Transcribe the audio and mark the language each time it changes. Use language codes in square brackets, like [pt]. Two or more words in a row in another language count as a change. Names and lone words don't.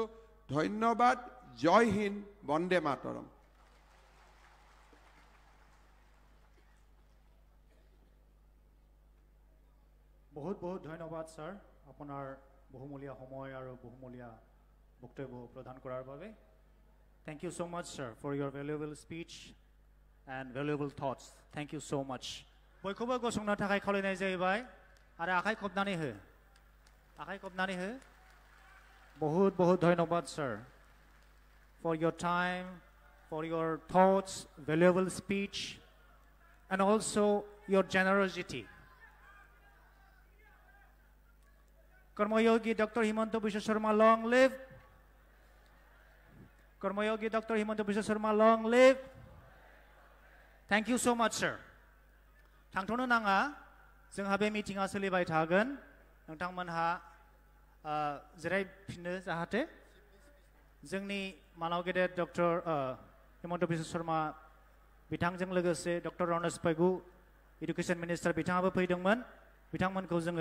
[as] ধন্যবাদ। জয় হিন্দ, বন্দে মাতৰম। বহুত ধন্যবাদ স্যাৰ, আপোনাৰ বহুমূলীয়া সময় আৰু বহুমূলীয়া বক্তব্য প্ৰদান কৰাৰ বাবে। [en] Thank you so much, sir, for your valuable speech and valuable thoughts. Thank you so much. [brx] बयखौबो गसंनो थाखाय खावलायनाय जाहैबाय आरो आखाइ खबनानै हो। [hi] बहुत धन्यवाद [en] sir for your time, for your thoughts, valuable speech, and also your generosity. Karmayogi Dr. Himanta Biswa Sharma, long live. Karmayogi Dr. Himanta Biswa Sharma, long live. Thank you so much, sir. [brx] थांथ'नो नाङा, जोंहा बे मिटिंआ सोलिबाय थागोन। नोंथांमोनहा जिरायफिनो जाहाथे जोंनि मानाव गेदेर डक्टर हिमन्त बिश्व शर्मा बिथांजों लोगोसे डक्टर रनेश पेगु [en] education minister [brx] बिथाङाबो फैदोंमोन बिथांमोनखौ जोङो